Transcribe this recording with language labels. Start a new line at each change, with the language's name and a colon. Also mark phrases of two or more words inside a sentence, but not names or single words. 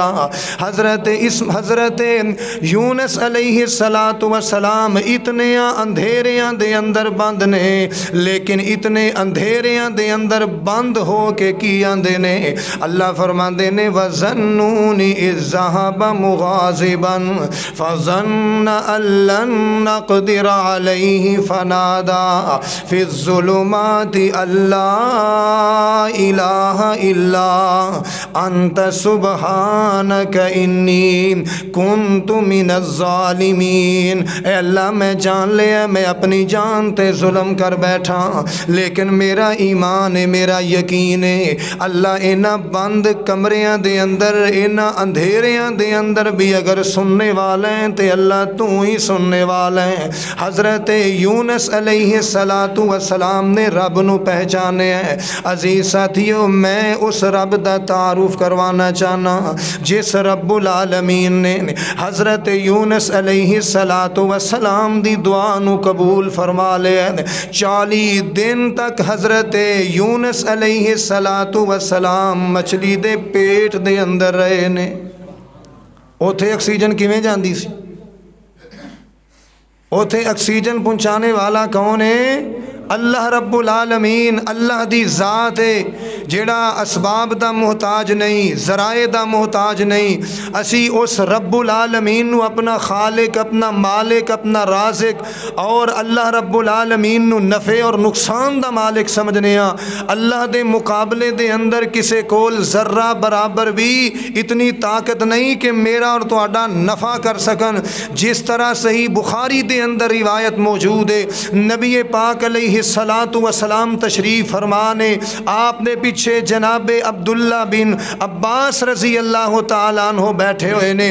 Punjabi: حضرت یونس علیہ السلام اتنے اندھیریاں دے اندر بند نے, لیکن اتنے اندھیریاں دے اندر بند ہو کے کی آندے نے, اللہ فرماندے نے
Arabic: وَظَنُّونِ إِذْ ذَهَبَ مُغَاضِبًا فَظَنَّ أَن لَّن نَّقْدِرَ عَلَيْهِ فَنَادَىٰ فِي الظُّلُمَاتِ أَن لَّا إِلَٰهَ إلا أنت سبحانك إني كنت من الظالمين.
Punjabi: اے اللہ میں جان لیا میں اپنی جان تے ظلم کر بیٹھا، لیکن میرا ایمان ہے، میرا یقین ہے اللہ انہاں بند کمریاں دے اندر، انہاں اندھیریاں دے اندر بھی اگر سننے والے ہیں تو اللہ تو ہی سننے والا ہے. حضرت یونس
Arabic: عليه الصلاة والسلام
Punjabi: نے رب نوں پہچانے ہے. عزیز ساتھیوں، میں اس رب دا تعارف کروانا چاہنا جس
Arabic: رب العالمين
Punjabi: نے حضرت یونس
Arabic: عليه الصلاة والسلام
Punjabi: دی دعا نوں قبول فرما لیا. 40 دن تک حضرت یونس
Arabic: عليه الصلاة والسلام
Punjabi: مچھلی دے پیٹ دے اندر رہے نے. اوتھے آکسیجن کیویں جاندی سی؟ اوتھے آکسیجن پہنچانے والا کون ہے?
Arabic: الله رب العالمين.
Punjabi: اللہ دی ذات ہے جیڑا اسباب دا محتاج نہیں، ذرائع دا محتاج نہیں. اسی اس
Arabic: رب العالمين
Punjabi: نوں اپنا خالق، اپنا مالک، اپنا رازق اور
Arabic: الله رب العالمين
Punjabi: نوں نفعے اور نقصان دا مالک سمجھنے آ. اللہ دے مقابلے دے اندر کسے کول ذرہ برابر بھی اتنی طاقت نہیں کہ میرا اور تہاڈا نفع کر سکن. جس طرح صحیح بخاری دے اندر روایت موجود ہے، نبی پاک
Arabic: عليه الصلاة والسلام
Punjabi: تشریف فرمانے، آپنے پیچھے جناب عبداللہ بن عباس
Arabic: رضي الله تعالى عنه
Punjabi: بیٹھے ہوئے نے.